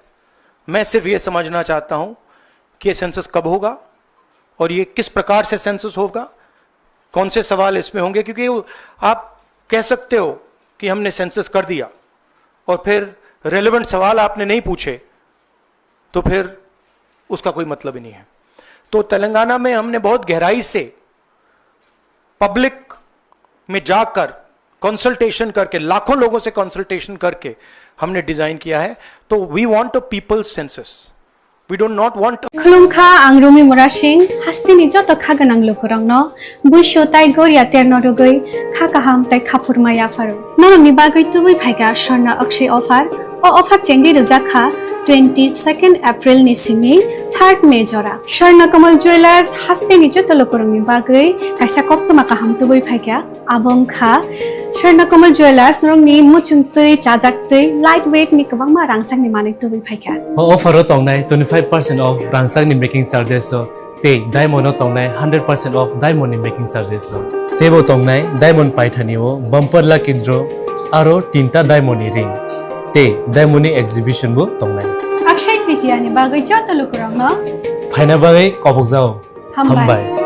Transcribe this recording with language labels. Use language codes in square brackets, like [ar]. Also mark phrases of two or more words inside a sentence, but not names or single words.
[hi] मैं सिर्फ ये समझना चाहता हूं कि ये सेंसस कब होगा और ये किस प्रकार से सेंसस होगा, कौन से सवाल इसमें होंगे, क्योंकि आप कह सकते हो कि हमने सेंसस कर दिया और फिर रेलेवेंट सवाल आपने नहीं पूछे, तो फिर उसका कोई मतलब ही नहीं है। तो तेलंगाना में हमने बहुत गहराई से पब्लिक में जाकर कंसल्टेशन करके, लाखों लोगों से कंसल्टेशन करके हमने डिजाइन किया है। [en] तो we want a people's census, we don't not want. [trp] खुलुमखा आं रुमि मुरा सिंह हास्तिनि जत खागोनां लोकरंनो बुइसो ताइ गरिया तेरनरुगै खाकाहाम ताइ खाफुरमाया फारु नरनि बागै तुबै फाइगा स्वर्णा अक्षय ऑफर ओ ऑफर चेंगि रजाखा 22 एप्रिल निसिमि 3 मे जरा स्वर्ण कमल ज्वेलर्स हास्तिनि जत लोकरंनि बागै काइसा कप्तमा काहाम तुबै फाइगा आबंखा स्वर्ण कमल ज्वेलर्स नरंनि मुचुंतै चाजाक्तै [en] light weight [trp] नि गोबांमा रांसांनि मानै तुबै फाइगा ऑफर तंगनाय 25% ऑफ रांसांनि [en] making charges [trp] ते डायमंड तंगनाय 100% [en] off diamond [trp] नि [en] making charges [trp] तेबो तंगनाय डायमंड पाइथानिओ [en] bumper lucky draw [trp] आरो 3टा डायमंड नि रिंग ते डायमंड नि एग्जिबिशन बो तंगनाय अक्षय तृतीया नि बागै जत लोकरंनो फाइना बागै कबकजाओ हामबाय।